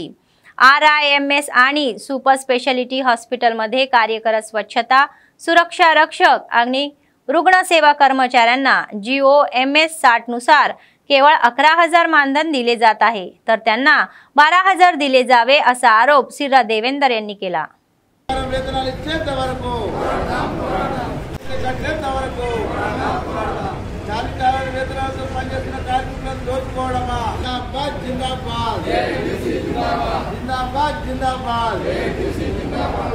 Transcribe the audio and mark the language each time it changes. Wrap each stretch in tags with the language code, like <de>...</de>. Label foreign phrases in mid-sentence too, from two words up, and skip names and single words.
<mr>RIMS आणि सुपर स्पेशालिटी हॉस्पिटलमध्ये कार्यरत स्वच्छता, सुरक्षा रक्षक आणि रुग्णसेवा कर्मचाऱ्यांना GOMS 60 नुसार केवळ 11,000 मानधन दिले जात आहे, तर त्यांना 12,000 दिले जावे असा आरोप सिर्रा देवेंदर यांनी केला.</mr> <te>వేతనాలు ఇచ్చేంత వరకు కట్టేంత వరకు కార్మికుల వేతనాలతో పనిచేస్తున్న కార్మికులను దోచుకోవడమా? జిందాబాద్ జిందాబాద్ జిందాబాద్ జిందాబాద్.</te>